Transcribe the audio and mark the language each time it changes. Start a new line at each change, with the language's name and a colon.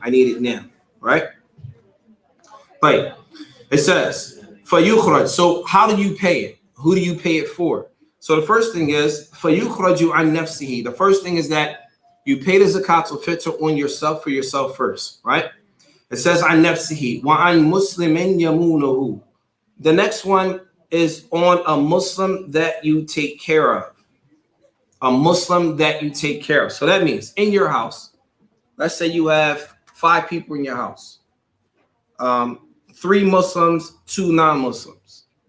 English: I need it now, right? But it says, فَيُخْرَجْ. So how do you pay it? Who do you pay it for? So the first thing is,
Arabic: فَيُخْرَجُ عَنْ نَفْسِهِ.
English: The first thing is that you pay the zakat al-fitr on yourself, for yourself first, right? It says
Arabic: عَنْ نَفْسِهِ وَعَنْ مُسْلِمٍ يَمُونَهُ.
English: The next one is on a Muslim that you take care of. A Muslim that you take care of. So that means in your house, let's say you have 5 people in your house, 3 Muslims, 2 non-Muslims.